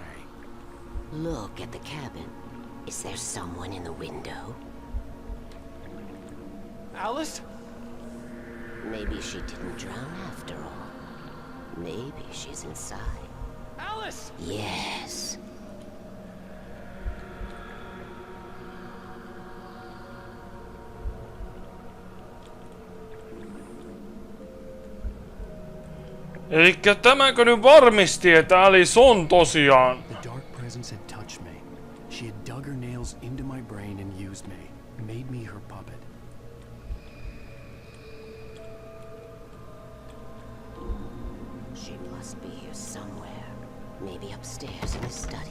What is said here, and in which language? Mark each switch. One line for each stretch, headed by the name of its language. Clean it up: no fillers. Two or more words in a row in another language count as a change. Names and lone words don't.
English: Look at the cabin. Is there someone in the window? Alice? Maybe she didn't drown after all. Maybe she's inside. Alice! Yes.
Finnish: Elikkä tämäkö nyt varmisti, että Alice on tosiaan?
English: The dark presence had touched me. She had dug her nails into my brain and used me, made me her puppet. She must be here somewhere. Maybe upstairs in the study.